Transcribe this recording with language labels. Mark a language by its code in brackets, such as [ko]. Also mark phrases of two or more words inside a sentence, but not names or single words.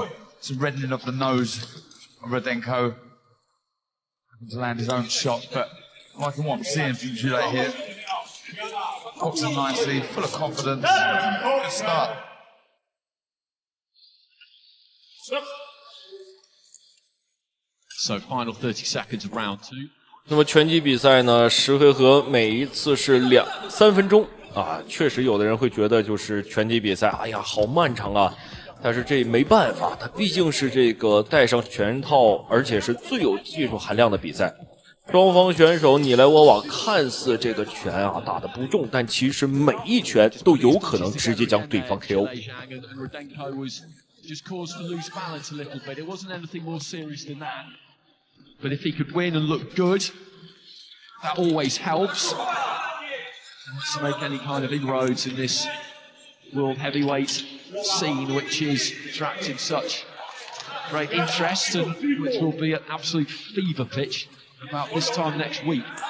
[en] Some reddening of the nose of Rudenko. To land his own shot, but liking what I'm seeing from Gillette here. Boxing nicely, full of confidence. Good start. So final 30 seconds of round 2. [zh] 那麼拳擊比賽呢，10回合每一次是3分鐘啊，確實有的人會覺得就是拳擊比賽，哎呀，好漫長啊。但是這沒辦法，它畢竟是這個戴上拳套，而且是最有技術含量的比賽。雙方選手你來我往，看似這個拳啊打得不重，但其實每一拳都有可能直接將對方 KO。 [en] Just caused to lose balance a little bit. It wasn't anything more serious than that. But if he could win and look good, that always helps. To make any kind of inroads in this world heavyweight scene, which is attracting such great interest and which will be an absolute fever pitch about this time next week.